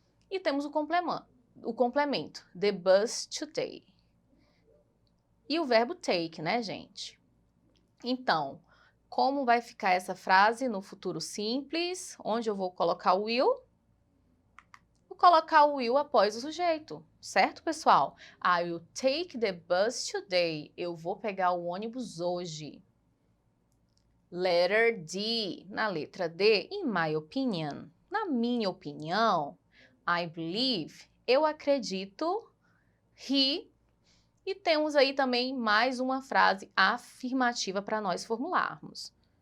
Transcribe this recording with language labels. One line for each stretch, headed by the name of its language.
Portuguese: E temos o complemento,
English: the bus today.
Portuguese: E o verbo take, né, gente? Então, como vai ficar essa frase no futuro simples? Onde eu vou colocar o will? Vou colocar o will após o sujeito, certo, pessoal?
English: I will take the bus today.
Portuguese: Eu vou pegar o ônibus hoje.
English: Letter D.
Portuguese: Na letra D,
English: in my opinion.
Portuguese: Na minha opinião,
English: I believe.
Portuguese: Eu acredito. He. E temos aí também mais uma frase afirmativa para nós formularmos.